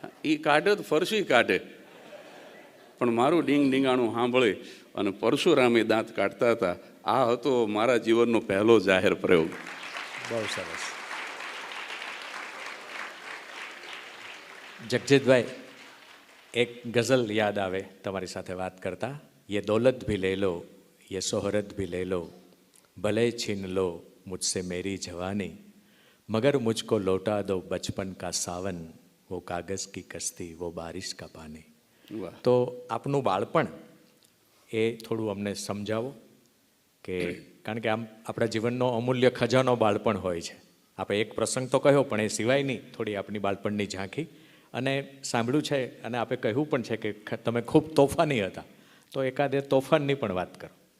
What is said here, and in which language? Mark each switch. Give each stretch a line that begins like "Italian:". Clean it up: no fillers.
Gujarati: એ કાઢે તો ફરસી કાઢે, પણ મારું ડીંગ ડીંગાણું સાંભળે અને પરશુરામે દાંત કાઢતા હતા. આ હતો મારા જીવનનો પહેલો જાહેર પ્રયોગ. બહુ સરસ. જગજીતભાઈ, એક ગઝલ યાદ આવે તમારી સાથે વાત કરતા.
Hindi: યે દौलत भी ले लो, ये शोहरत भी ले लो, भले छीन लो मुझसे मेरी जवानी, मगर मुझको लौटा दो बचपन का सावन, वो कागज़ की कश्ती, वो बारिश का पानी.
Gujarati: તો આપનું બાળપણ એ થોડું અમને સમજાવો. કે કારણ કે આમ આપણા જીવનનો અમૂલ્ય ખજાનો બાળપણ હોય છે. આપણે એક પ્રસંગ તો કહ્યો, પણ એ સિવાયની થોડી આપણી બાળપણની ઝાંખી. અને સાંભળ્યું છે અને આપણે કહ્યું પણ છે કે તમે ખૂબ તોફાની હતા, તો એકાદ એ તોફાનની પણ વાત કરો.